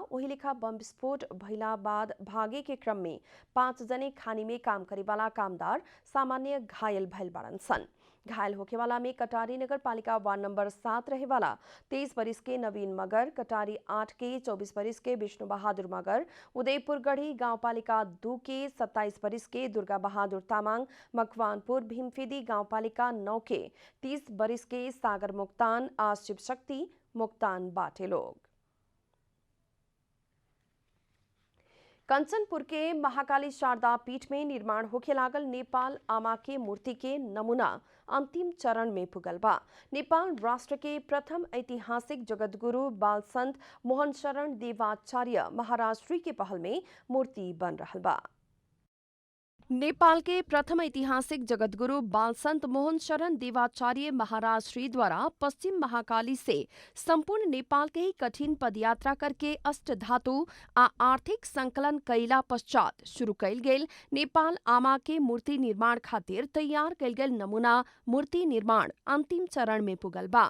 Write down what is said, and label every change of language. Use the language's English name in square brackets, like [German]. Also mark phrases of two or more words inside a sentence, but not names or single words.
[Bhojpuri] वही लेखा बम विस्फोट भइला बाद भागे के क्रम में 5 जने खानी में काम करे वाला कामदार सामान्य घायल भइल बाड़न सन। घायल होके वाला में कटारी नगर पालिका वार्ड नंबर 7 रहे वाला 23 बरिस के नवीन मगर, कटारी 8 के 24 बरिस के विष्णु बहादुर मगर, उदयपुर गढ़ी गांव पालिका 2 के 27 बरिस के दुर्गा बहादुर तामाङ, मकवानपुर भीमफेदी गांव पालिका 9 के 30 बरिस के सागर मुक्तान आ शिव शक्ति मुक्तान बाटे लोग। कंचनपुर के महाकाली शारदा पीठ में निर्माण होखे लागल नेपाल आमा के मूर्ति के नमूना अंतिम चरण में पुगल बा। नेपाल राष्ट्र के प्रथम ऐतिहासिक जगतगुरु बाल संत मोहन शरण देवाचार्य महाराज श्री के पहल में मूर्ति बन रहल बा। नेपाल के प्रथम ऐतिहासिक जगतगुरु बालसंत मोहन शरण देवाचार्य महाराज श्री द्वारा पश्चिम महाकाली से संपूर्ण नेपाल के ही कठिन पदयात्रा करके अष्ट धातु आ आर्थिक संकलन कैला पश्चात शुरू कैल गेल नेपाल आमा के मूर्ति निर्माण खातिर तैयार कैल गेल नमूना मूर्ति निर्माण अंतिम चरण में पुगल बा।